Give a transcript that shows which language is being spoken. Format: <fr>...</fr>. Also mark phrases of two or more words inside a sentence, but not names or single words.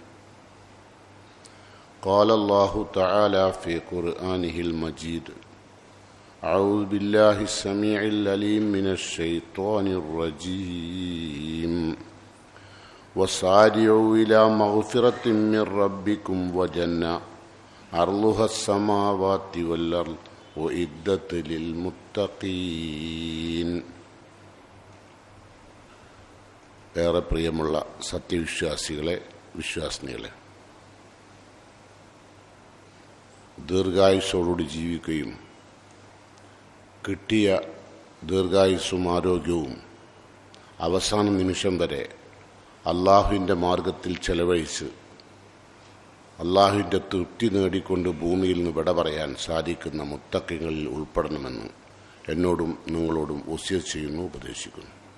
<ar>قال الله تعالى في قرآنه المجيد: أعوذ بالله السميع العليم من الشيطان الرجيم وسارعوا إلى مغفرة من ربكم وجنة عرضها السماوات والأرض وإدت للمتقين.</ar> <ml>ഏറെ പ്രിയമുള്ള സത്യവിശ്വാസികളെ, വിശ്വാസിനികളെ, ദീർഘായുസ്സോടുകൂടി ജീവിക്കുകയും കിട്ടിയ ദീർഘായുസ്സും ആരോഗ്യവും അവസാന നിമിഷം വരെ അള്ളാഹുവിൻ്റെ മാർഗത്തിൽ ചെലവഴിച്ച് അള്ളാഹുവിൻ്റെ തൃപ്തി നേടിക്കൊണ്ട് ഭൂമിയിൽ നിന്ന് വിട പറയാൻ സാധിക്കുന്ന മുത്തഖീങ്ങളിൽ ഉൾപ്പെടണമെന്ന് എന്നോടും നിങ്ങളോടും വസിയത്ത് ചെയ്യുന്നു, ഉപദേശിക്കുന്നു.</ml>